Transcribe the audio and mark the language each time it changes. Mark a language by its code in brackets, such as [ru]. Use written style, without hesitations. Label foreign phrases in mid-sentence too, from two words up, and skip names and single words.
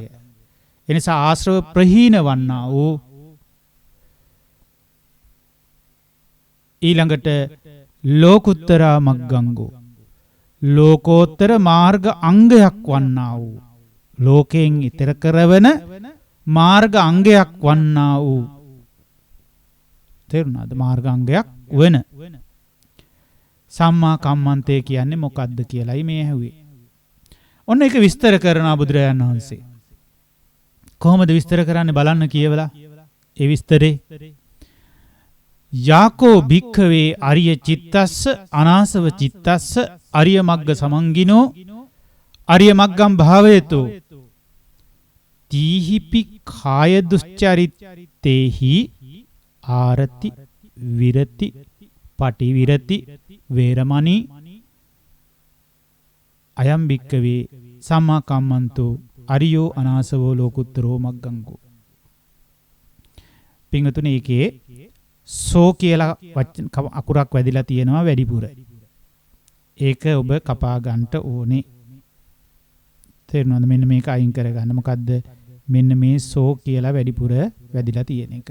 [si] ඒ නිසා ආශ්‍රව ප්‍රහීන වන්නා වූ ඊළඟට [pi] ලෝකුත්තරා මග්ගංගෝ [si] ලෝකෝත්තර මාර්ග අංගයක් වන්නා වූ ලෝකයෙන් ඊතර කරවන මාර්ග අංගයක් වන්නා වූ තේරුණාද? මාර්ග අංගයක් වෙන සම්මා කම්මන්තය කියන්නේ මොකක්ද කියලායි මේ ඇහුවේ. ඔන්න ඒක විස්තර කරනවා බුදුරජාණන් වහන්සේ. කොහොමද විස්තර කරන්නේ බලන්න කියවලා. ඒ විස්තරේ [pi] යාකෝ භික්ඛවේ අරිය චිත්තස්ස අනාසව චිත්තස්ස අරිය මග්ග සමංගිනෝ අරිය මග්ගම් භාවයතෝ තීහිපි කාය දුස්චරිත්තේහි ආරති විරති පටිවිරති වේරමණී අයම් භික්ඛවේ සම්මා කම්මන්තෝ අරියෝ අනාසවෝ ලෝකුත්තරෝ මග්ගංගෝ. [si] පින්වතුනි ඒකේ සෝ කියලා අකුරක් වැදිලා තියෙනවා වැඩිපුර. ඒක ඔබ කපා ගන්නට ඕනේ. තේරුණාද? මෙන්න මේක අයින් කරගන්න. මොකද්ද? මෙන්න මේ සෝ කියලා වැඩිපුර වැදිලා තියෙන එක.